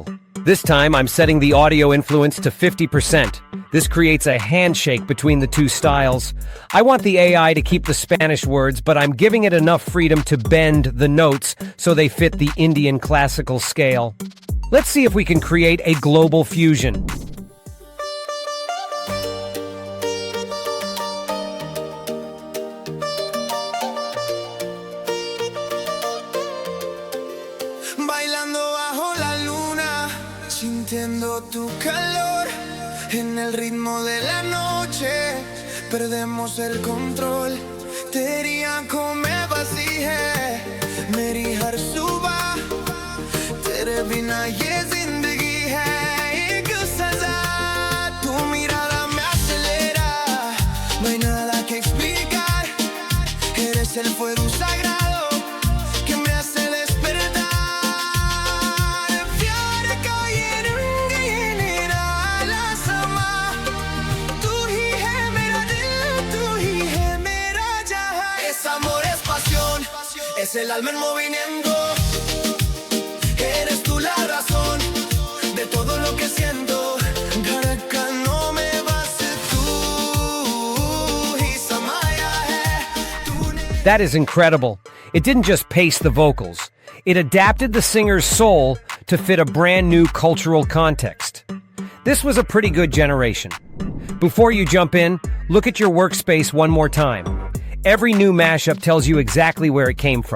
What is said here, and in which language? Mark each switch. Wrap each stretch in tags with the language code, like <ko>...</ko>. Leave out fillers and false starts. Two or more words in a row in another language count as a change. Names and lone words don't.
<en>This time, I'm setting the audio influence to 50%. This creates a handshake between the two styles. I want the AI to keep the Spanish words, but I'm giving it enough freedom to bend the notes so they fit the Indian classical scale. Let's see if we can create a global fusion.</en> <es>Bailando bajo la luna, sintiendo tu calor, en el ritmo de la noche, perdemos el control.</es> <hi>तेरी आंखों में बसी है मेरी हर सुबह, तेरे बिना ये जिंदगी है एक सजा.</hi> <es>Tu mirada me acelera, no hay nada que explicar. Eres el fuego sagrado que me hace despertar.</es> <hi>प्यार का ये रंग ये निराला समा, तू ही है मेरा दिल, तू ही है मेरा जहां.</hi> <es>Es amor, es pasión, es el alma en movimiento. Eres tú la razón de todo lo que siento.</es> <hi>धड़कन में बस तू ही समाया है. तूने</hi> <en>That is incredible. It didn't just pace the vocals. It adapted the singer's soul to fit a brand new cultural context. This was a pretty good generation. Before you jump in, look at your workspace one more time. Every new mashup tells you exactly where it came from.</en>